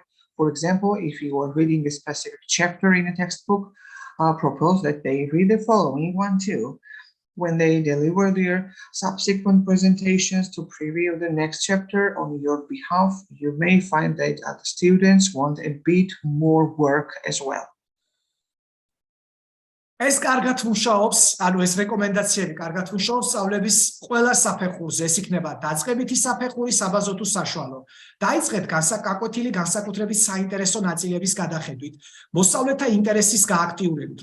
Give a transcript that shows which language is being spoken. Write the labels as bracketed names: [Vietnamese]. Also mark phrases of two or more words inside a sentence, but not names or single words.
[English] For example, if you are reading a specific chapter in a textbook, propose that they read the following one too. when they deliver their subsequent presentations to preview the next chapter on your behalf, you may find that other students want a bit more work as well. [Georgian] ეს კარგად მუშაობს, ანუ ეს რეკომენდაციები კარგად მუშაობს სწავლების ყველა საფეხურზე. ეს იქნება დაწყებითი საფეხური, საბაზო თუ საშუალო. დაიწყეთ გაკვეთილი განსაკუთრებით საინტერესო ნაწილების გადახედვით, მოსწავლეთა ინტერესის გააქტიურებით.